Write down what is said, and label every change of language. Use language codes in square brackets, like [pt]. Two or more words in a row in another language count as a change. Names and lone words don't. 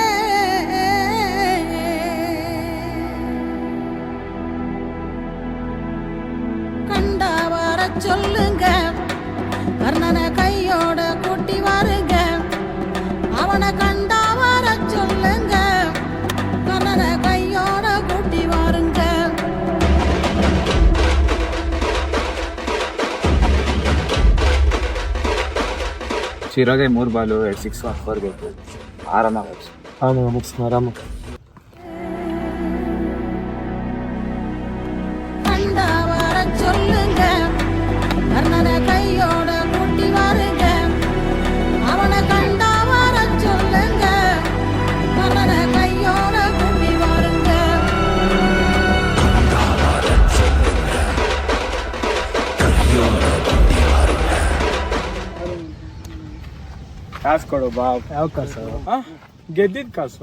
[ta] சொல்லுங்க, கர்ணனை கையோட கூட்டி வாருங்க. அவனை கண்டா வர சொல்லுங்க, கர்ணனை கையோட கூட்டி வாருங்க. [kn] ಶಿರಾಗೆ 3 ಬಾಲು 2 6 4 ಬೇಕು. ಆರಾಮ [ta] கண்டா வர சொல்லுங்க, கர்ணனை கையோட கூட்டி வாருங்க. அவனை கண்டா வர சொல்லுங்க, கர்ணனை கையோட கூட்டி வாருங்க. [kn] ಕಾಸು ಕೊಡು ಬಾ. ಯಾವ ಕಾಸು? ಗೆದ್ದಿದ್ ಕಾಸು